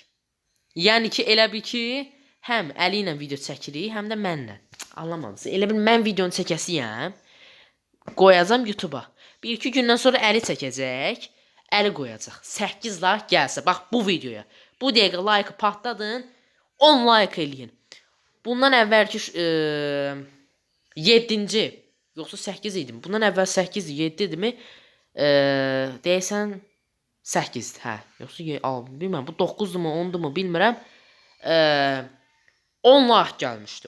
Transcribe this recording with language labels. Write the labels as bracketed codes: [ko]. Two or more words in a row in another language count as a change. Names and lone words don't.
[az] Yəni ki elə bil ki, həm Əli ilə video çəkirik, həm də mənlə. Anlamadınız? Elə bil mən videonu çəkəsiyəm, qoyacam YouTube-a. 1-2 gündən sonra Əli çəkəcək, Əli qoyacaq. 8 like gəlsə, bax bu videoya. Bu dəqiqə like patladın, 10 like eləyin. Bundan əvvəlki 7-ci, yoxsa 8 idim. Bundan əvvəl 8, 7 idimi? Deyəsən 8-dir, hə. Yoxsa bilmirəm, bu 9-dur mu, 10-dur mu, bilmirəm. 10 like gəlmişdi.